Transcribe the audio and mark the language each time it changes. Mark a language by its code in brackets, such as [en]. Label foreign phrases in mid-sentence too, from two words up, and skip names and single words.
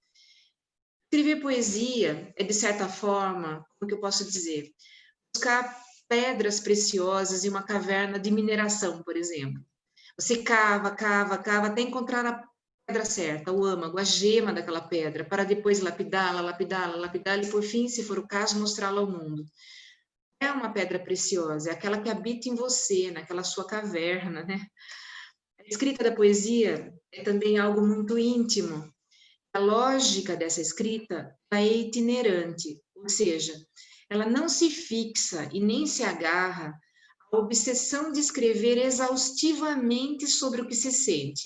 [pt] Escrever poesia é, de certa forma, como que eu posso dizer, buscar pedras preciosas em uma caverna de mineração, por exemplo. Você cava, cava, cava, até encontrar a pedra certa, o âmago, a gema daquela pedra, para depois lapidá-la, lapidá-la, lapidá-la e, por fim, se for o caso, mostrá-la ao mundo. É uma pedra preciosa, é aquela que habita em você, naquela sua caverna, né? A escrita da poesia é também algo muito íntimo. A lógica dessa escrita é itinerante, ou seja, ela não se fixa e nem se agarra à obsessão de escrever exaustivamente sobre o que se sente.